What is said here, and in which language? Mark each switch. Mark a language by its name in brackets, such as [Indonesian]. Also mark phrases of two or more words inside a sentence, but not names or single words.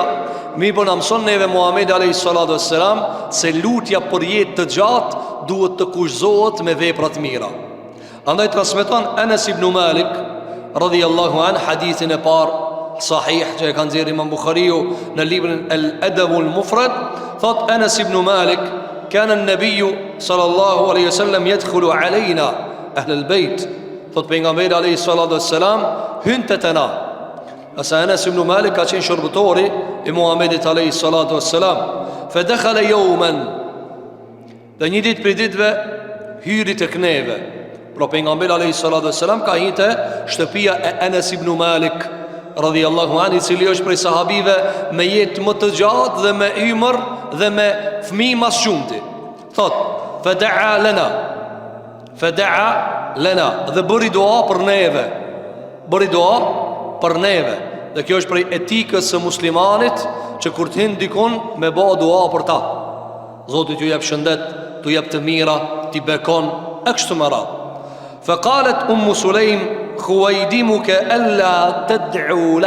[Albanian] Mi po na mëson neve Muhamedi [Arabic] عليه الصلاة والسلام [Albanian] se lutja për jetë të gjatë duhet të kushtohet me vepra të mira. Andaj transmeton Anas ibn Malik [Arabic] رضي الله عن [Albanian] hadithin e parë sahih që e ka nxjerrë Imam Bukhariu në librin El Adabul Mufrad, thot Anas ibn Malik [Arabic] كان النبي صلى الله عليه وسلم يدخل علينا أهل البيت. [Albanian] Thot pejgamberi [Arabic] عليه الصلاة والسلام [Albanian] hynte te na. Asa Anas ibn Malik ka qenë shërbëtori I Muhamedit [Arabic] عليه الصلاة والسلام. فدخل يوما. [Albanian] Dhe një ditë prej ditëve hyri tek neve. Pra pejgamberi [Arabic] عليه الصلاة والسلام [Albanian] ka hyrë shtëpia e Anas ibn Malik [Arabic] رضي الله عنه, [Albanian] I cili është prej sahabive me jetë më të gjatë dhe me ymër dhe me fëmijë mas shumti. Thot, [Arabic] فدعا لنا, [Albanian] dhe bëri dua për neve. Dhe kjo është prej etikës së muslimanit, që kur të hin dikon me bë dua për ta. Zoti t'ju jep shëndet, t'ju jep të mira, t'i bekon e kështu me radhë. [Arabic] فقالت سليم خويدمك ألا تدعو له.